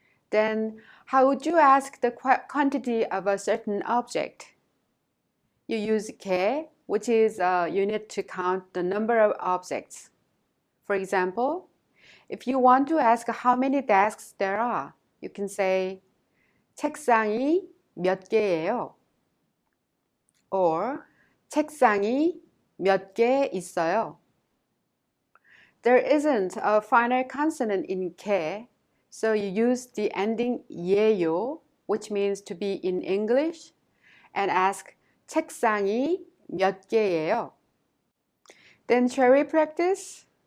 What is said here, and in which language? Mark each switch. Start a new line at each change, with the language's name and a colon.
English: Then how would you ask the quantity of a certain object? You use 개, which is a unit to count the number of objects. For example, if you want to ask how many desks there are, you can say
Korean: 책상이 몇 개예요?
English: Or
Korean: 책상이 몇 개 있어요?
English: There isn't a final consonant in 개, so you use the ending 예요, which means to be in English, and ask
Korean: 책상이 몇 개예요?
English: Then shall we practice?